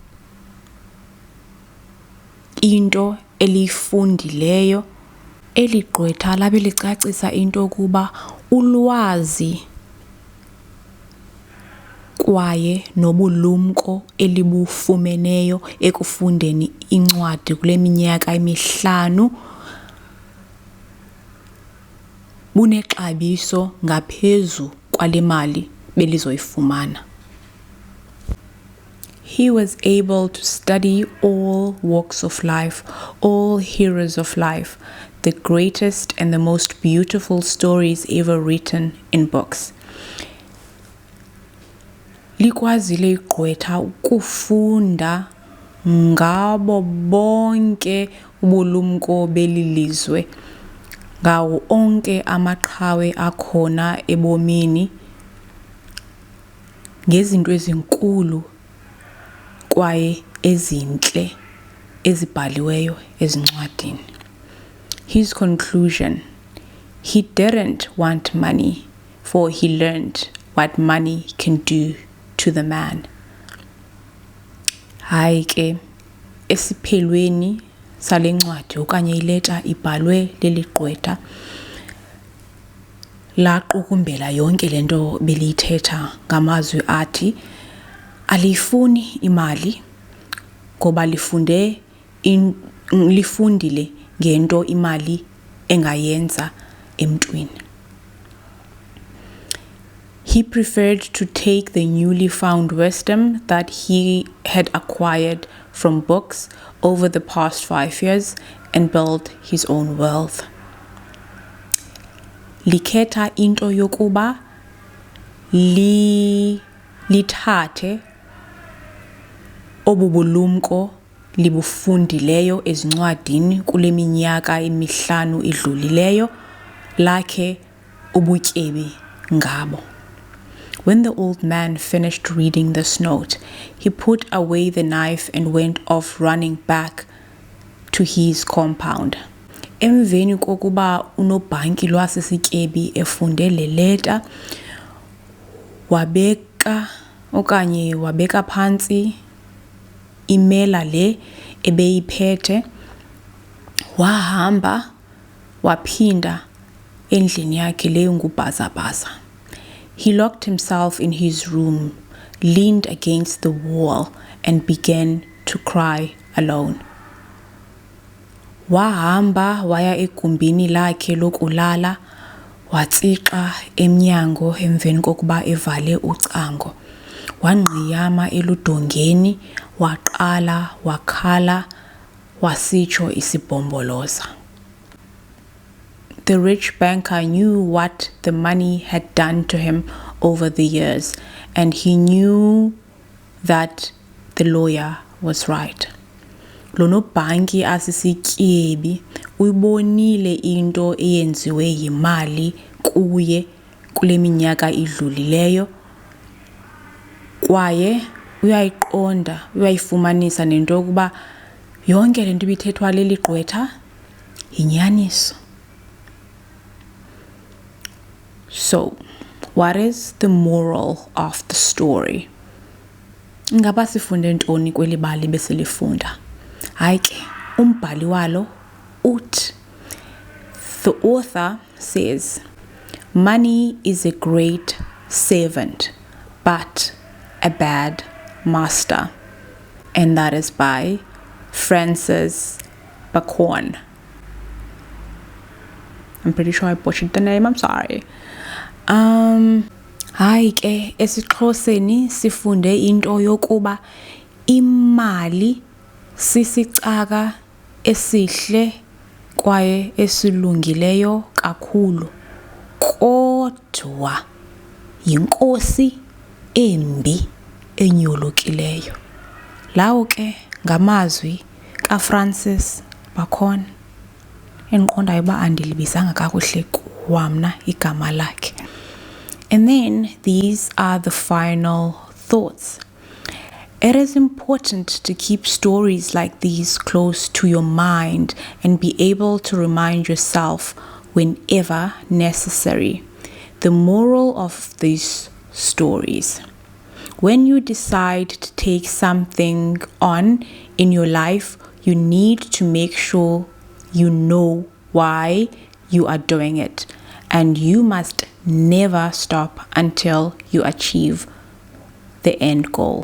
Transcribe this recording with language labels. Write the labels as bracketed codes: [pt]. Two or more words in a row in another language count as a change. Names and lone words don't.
[xh] into elifundileyo eli gqwetha labe licacisa into kuba ulwazi kwaye nobulumko elibufumeneyo ekufundeni incwadi kule minyaka emihlanu bunexabiso ngaphezu kwale mali belizoyifumana. [en] He was able to study all walks of life, all heroes of life, the greatest and the most beautiful stories ever written in books. [xh] Likwazile igqwetha ukufunda ngabo bonke ubulumko belilizwe, ngawo onke amaqhawe akhona ebomini, ngezinto ezinkulu kwaye ezintle ezibhaliweyo ezincwadini. [en] His conclusion: he didn't want money, for he learned what money can do to the man. [xh] Hayi ke esiphelweni sale ncwadi okanye ileta ibhalwe leli gqwetha laqukumbela yonke lento belithetha ngamazwi athi alifuni imali ngoba lifundile ngento imali engayenza emntwini. [en] He preferred to take the newly found wisdom that he had acquired from books over the past 5 years and build his own wealth. [xh] Likhetha into yokuba lithathe obubulumko libufundileyo ezincwadini kule minyaka emihlanu idlulileyo lakhe ubutyebi ngabo. [en] When the old man finished reading this note, he put away the knife and went off running back to his compound. [xh] Emveni kokuba unobhanki lwasesityebi efunde le leta, wabeka phantsi imela le ebeyiphethe, wahamba waphinda endlini yakhe le ngubhazabhaza. [en] He locked himself in his room, leaned against the wall, and began to cry alone. [xh] Wahamba waya egumbini lakhe lokulala, watsixa emnyango emveni kokuba evale ucango. Wangqiyama eludongeni, waqala wakhala, wasitsho isibhomboloza. [en] The rich banker knew what the money had done to him over the years, and he knew that the lawyer was right. [xh] Lono banki asisityebi uyibonile into eyenziwe yimali kuye kule minyaka idlulileyo, kwaye uyayiqonda, uyayifumanisa nento yokuba yonke lento ibithethwa leli gqwetha yinyaniso. [en] So, what is the moral of the story? [xh] Ngaba sifunde ntoni kweli bali besilifunda? Hayi ke, umbhali walo uthi, [en] the author says, money is a great servant, but a bad master. And that is by Francis Bacon. I'm pretty sure I butchered the name, I'm sorry. [xh] Hayi ke esiXhoseni sifunde into yokuba imali sisicaka esihle kwaye esilungileyo kakhulu, kodwa yinkosi embi enyolukileyo. Lawo ke ngamazwi kaFrancis Bacon. Endiqondayo uba andilibizanga kakuhle kwamna igama lakhe. [en] And then these are the final thoughts. It is important to keep stories like these close to your mind and be able to remind yourself whenever necessary. The moral of these stories: when you decide to take something on in your life, you need to make sure you know why you are doing it, and you must never stop until you achieve the end goal.